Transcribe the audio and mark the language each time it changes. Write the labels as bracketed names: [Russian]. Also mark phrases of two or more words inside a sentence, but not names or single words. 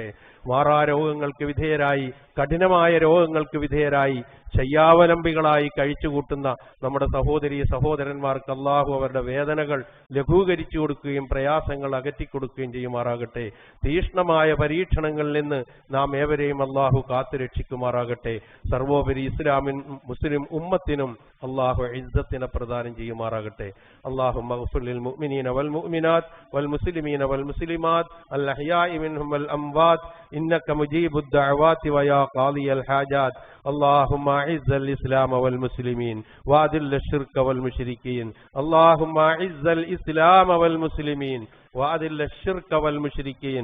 [Malayalam] മാറാ രോഗങ്ങൾക്ക് വിധേയരായി, കഠിനമായ രോഗങ്ങൾക്ക് വിധേയരായി, ശയ്യാവലംബികളായി കഴിച്ചുകൂട്ടുന്ന നമ്മുടെ സഹോദരീ സഹോദരന്മാർക്ക് അള്ളാഹു അവരുടെ വേദനകൾ ലഘൂകരിച്ചു കൊടുക്കുകയും പ്രയാസങ്ങൾ അകറ്റിക്കൊടുക്കുകയും ചെയ്യുമാറാകട്ടെ. തീഷ്ണമായ പരീക്ഷണങ്ങളിൽ നിന്ന് നാം ഏവരെയും അള്ളാഹു കാത്തുരക്ഷിക്കുമാറാകട്ടെ. സർവോപരി മുസ്ലിം ഉമ്മത്തിനും അള്ളാഹു ഇസ്സത്തിനെ പ്രദാനം ചെയ്യുമാറാകട്ടെ. [Arabic] اللهم اغفر للمؤمنين والمؤمنات والمسلمين والمسلمات الأحياء منهم والأموات إنك مجيب الدعوات ويا قاضي الحاجات. اللهم أعز الإسلام والمسلمين وأذل الشرك والمشركين. اللهم أعز الإسلام والمسلمين وأذل الشرك والمشركين.